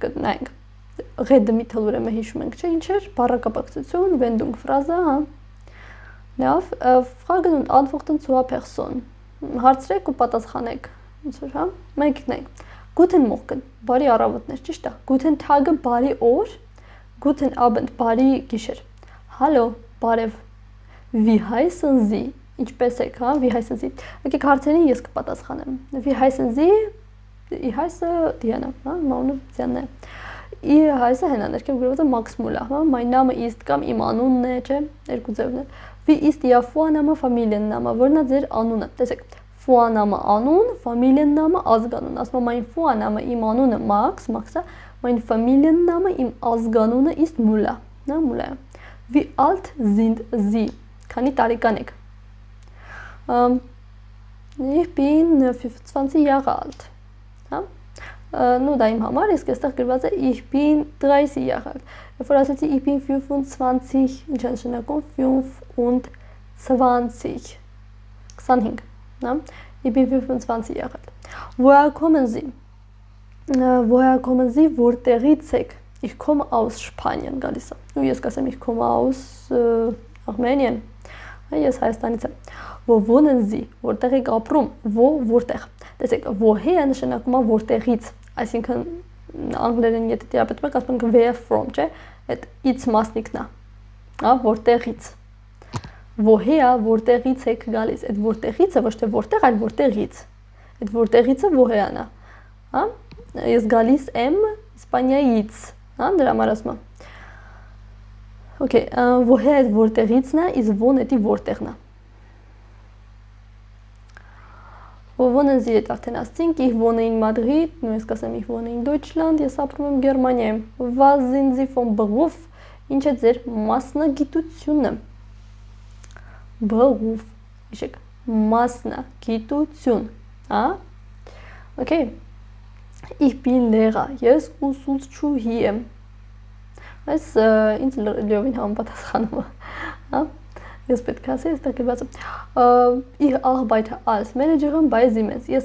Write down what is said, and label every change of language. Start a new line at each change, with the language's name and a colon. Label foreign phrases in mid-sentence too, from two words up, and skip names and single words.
Armenian: նայենք։ Redemittel ուրեմն հիշում ենք, չէ՞, ինչ էր բառակապակցություն, Wendung, ֆրազա, հա։ Լավ,
German: Fragen und Antworten zur Person։
Armenian: Հարցրեք ու պատասխանեք։ Ոնց որ, հա։ Մենք նայենք։
German: Guten Morgen,
Armenian: բարի առավոտներ, ճիշտ է։
German: Guten Tag,
Armenian: բարի օր։
German: Guten Abend,
Armenian: բարի գիշեր։
German: Hallo, բարև։ Wie heißen Sie?
Armenian: Ինչպես եք, հա,
German: wie heißen Sie։
Armenian: Եկեք հարցերին ես կպատասխանեմ։
German: Wie heißen Sie? Ich heiße Diana,
Armenian: հա, մանը Diana։
German: Ich heiße Hena,
Armenian: ներքև գրված է Max Müller, հա։
German: Mein Name ist
Armenian: կամ իմ անունն է, չէ՞, երկու ձևն է։
German: Wie ist Ihr Vorname,
Armenian: Familienname, որն է ձեր անունը։ Տեսեք, Vorname անուն, Familienname ազգանուն։ Ասում եմ
German: mein Vorname
Armenian: իմ անունը Max, Max-ը,
German: mein Familienname
Armenian: իմ ազգանունը ist Müller, հա, Müller։
German: Wie alt sind Sie?
Armenian: Քանի տարեկան եք։
German: Ich bin 25 Jahre alt,
Armenian: հա։ Ну դա իմ համար, իսկ այստեղ գրված է
German: ich bin 30 Jahre alt։
Armenian: Երբ որ ասեցի
German: ich bin 25,
Armenian: ինչ է նշանակում
German: 25, 25, հա։ Ich bin 25 Jahre alt։ Woher kommen Sie? Woher kommen Sie?
Armenian: Որտեղից եք։
German: Ich komme aus Spanien,
Armenian: գալիս է։ Ու ես կասեմ
German: ich komme aus Armenien։
Armenian: Ես Հայաստանից եմ։
German: Wo wohnen Sie,
Armenian: որտեղ եք ապրում, wo որտեղ։ Տեսեք, woher նշանակում է որտեղից, այսինքն անգլերեն եթե դիապետում եք, ասում ենք
English: where from,
Armenian: չէ՞, այդ ից մասնիկն է, հա, որտեղից։ Woher որտեղից եք գալիս, այդ որտեղիցը ոչ թե որտեղ, այլ որտեղից։ Այդ որտեղիցը woher-ն է, հա։ Ես գալիս եմ Իսպանիայից, հա, դրա համար ասում եմ։ Okay, woher այդ որտեղիցն է, իսկ won էդի որտեղն է։
German: Wo wohnen Sie jetzt
Armenian: արդեն ասցինք,
German: ich wohne in Madrid,
Armenian: նույն ես կասեմ
German: ich wohne in Deutschland,
Armenian: ես ապրում եմ Գերմանիայում։
German: Was sind Sie vom Beruf,
Armenian: ինչ է ձեր մասնագիտությունը։ Beruf, իշեք, մասնագիտություն, հա։ Okay.
German: Ich bin Lehrer,
Armenian: ես ուսուցչուհի եմ։ Այս ինձ լիովին համապատասխանում է, հա։ Ես պետք է ասեմ, այստեղ գրված է։
German: Ich arbeite als Managerin bei Siemens։
Armenian: Ես